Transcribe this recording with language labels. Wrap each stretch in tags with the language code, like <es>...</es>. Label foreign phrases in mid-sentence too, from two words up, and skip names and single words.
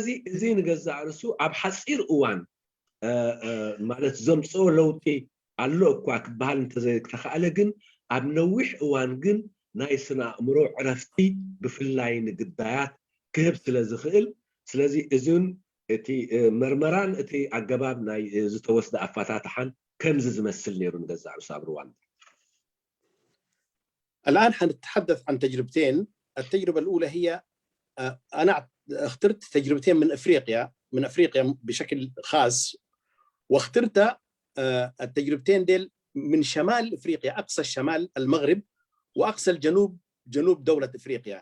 <ti>እዚ ንገዛእ ርእሱ ኣብ ሓፂር እዋን ማለት ዘምፅኦ ለውጢ ኣሎ እኳ ክበሃል እንተዘይተኸኣለ ግን ኣብ ነዊሕ እዋን ግን ናይ ስነ ኣእምሮ ዕረፍቲ ብፍላይ ንግዳያት ክህብ ስለ ዝኽእል፣ ስለዚ እዚን እቲ መርመራን እቲ ኣገባብ ናይ ዝተወስደ ኣፋታትሓን ከምዚ ዝመስል ነይሩ ንገዛእ ርእሱ ኣብ ሩዋንዳ።</ti> <ar>الآن حنتحدث عن تجربتين. التجربة الأولى هي أنا اخترت تجربتين من أفريقيا بشكل خاص، واخترت التجربتين ديل من شمال أفريقيا، أقصى الشمال المغرب وأقصى الجنوب جنوب دولة أفريقيا.</ar>